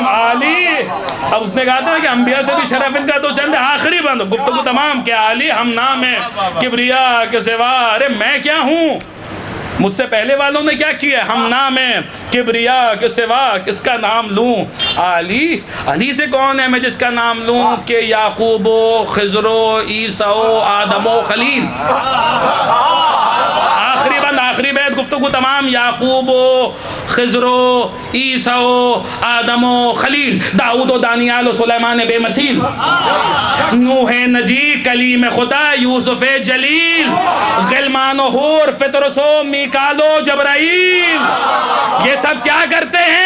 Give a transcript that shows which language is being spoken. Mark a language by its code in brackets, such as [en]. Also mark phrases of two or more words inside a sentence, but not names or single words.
[ur] علی, اب اس نے کہا تھا کہ انبیاء سے بھی شرف ان کا تو چند ہے. آخری بات گفتگو تمام. کیا علی ہم نام ہے کبریا کے سوا. ارے میں کیا ہوں, مجھ سے پہلے والوں نے کیا کیا. ہم نام ہے کبریا کے سوا کس کا نام لوں. علی سے کون ہے میں جس کا نام لوں. کہ یعقوب و خضر و عیسیٰ و آدم و خلیل. آخری بیت گفتگو تمام. یعقوب و خضر و عیسیٰ و آدم و خلیل, داؤد و دانیال و سلیمان بے مثیل. نوح نجی کلیم خدا یوسف جلیل غلمان و حور فطرس و میکال و جبرائیل، یہ سب کیا کرتے ہیں؟